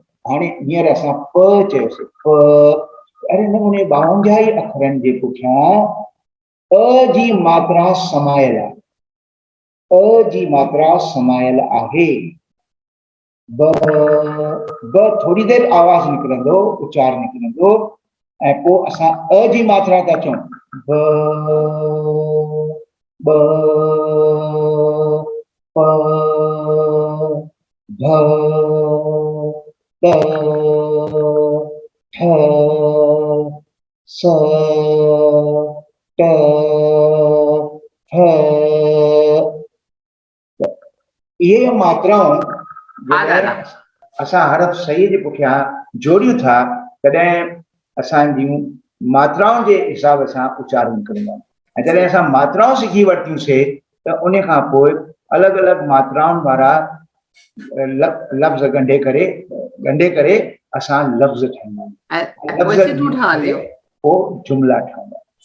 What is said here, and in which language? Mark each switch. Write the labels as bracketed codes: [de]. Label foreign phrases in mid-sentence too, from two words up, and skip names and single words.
[sd] हाणे हींअर असां प चयोसीं, प अहिड़े नमूने 52 अखरनि जे पुठियां अ जी मात्रा समायल आहे, अ जी मात्रा समायल आहे। ब थोरी देरि आवाज़ निकिरंदो, उच्चार निकिरंदो ऐं पोइ असां अ जी मात्रा था चऊं, ब प भ ट ठ स ट ठ। इहे मात्राऊं असां हर्फ़ सही जे पुठियां जोड़ियूं था तॾहिं असांजूं मात्राउनि जे हिसाब सां उच्चार निकिरंदा आहिनि। ऐं जॾहिं असां मात्राऊं सिखी वरितियूंसीं त उन खां पोइ अलॻि अलॻि मात्राउनि वारा लफ़्ज़ ॻंढे करे असां लफ़्ज़ ठाहींदा आहियूं, पोइ जुमिला ठहंदा आहिनि।